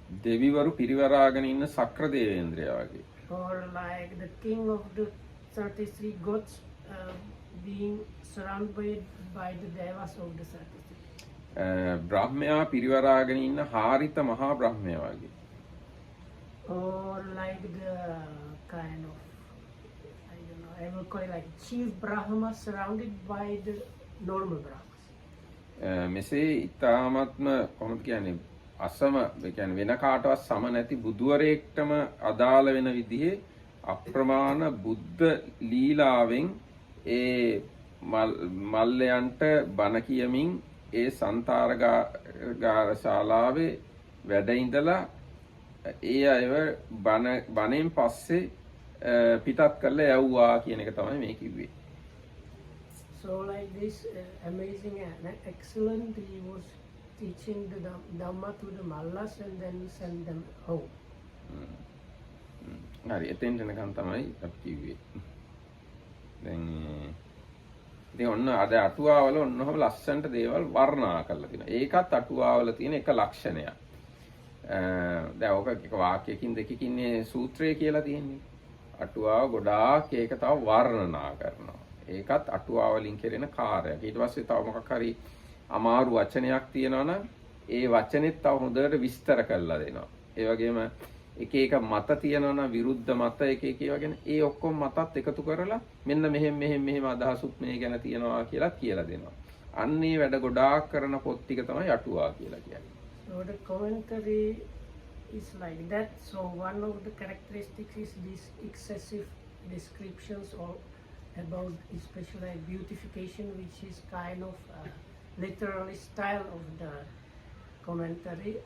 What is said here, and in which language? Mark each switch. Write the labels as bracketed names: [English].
[Sinhala] දෙවිවරු පිරිවරාගෙන ඉන්න සක්‍ර දේවේන්ද්‍රයා වගේ. [English] Or like the king of the 33 gods being surrounded by the devas of the 33. [Sinhala] බ්‍රහ්මයා පිරිවරාගෙන ඉන්න හාරිත මහා බ්‍රහ්මයා වගේ. [English] Or like the kind of, I don't know, I will call it like chief Brahma surrounded by the normal Brahmas. [Sinhala] මෙසේ ඊ타ත්ම කොහොමද කියන්නේ අසම කියන්නේ වෙන කාටවත් සම නැති බුදුවරයෙක්ටම අදාළ වෙන විදිහේ අප්‍රමාණ බුද්ධ ලීලාවෙන් ඒ මල්ලයන්ට බණ කියමින් ඒ සන්තාරගාර ශාලාවේ වැඩ ඉඳලා ඒ අයව බණෙන් පස්සේ පිටත් කරලා යවුවා කියන එක තමයි මේ කිව්වේ. [English] So like this amazing and excellent, he was teaching the Dhamma to the Mallas and then send them home. [Sinhala] හරි එතෙන්ට එනකන් තමයි අපි කිව්වේ. දැන් ඉතින් ඔන්න අද අටුවාවල ඔන්නෝම ලස්සනට දේවල් වර්ණනා කරලා තියෙනවා. ඒකත් අටුවාවල තියෙන එක ලක්ෂණයක්. දැන් ඔක එක වාක්‍යයකින් දෙකකින් මේ සූත්‍රය කියලා තියෙන්නේ. අටුවාව ගොඩාක් ඒක තව වර්ණනා කරනවා. ඒකත් අටුවාවලින් කෙරෙන කාර්යයක්. ඊට පස්සේ තව මොකක් හරි අමාරු වචනයක් තියෙනවා නම් ඒ වචනේත් තව හොඳට විස්තර කරලා දෙනවා. ඒ වගේම එක එක මත තියෙනවා නම් විරුද්ධ මත එක වගේ ඒ ඔක්කොම මතත් එකතු කරලා මෙන්න මෙහෙම අදහසුත් මේ ගැන තියෙනවා කියලා දෙනවා. අන්නේ වැඩ ගොඩාක් කරන පොත් ටික තමයි අටුවා කියලා කියන්නේ. [English] So the commentary is like that. So one of the characteristics is these excessive descriptions or about especially beautification, which is kind of literary style of the commentary.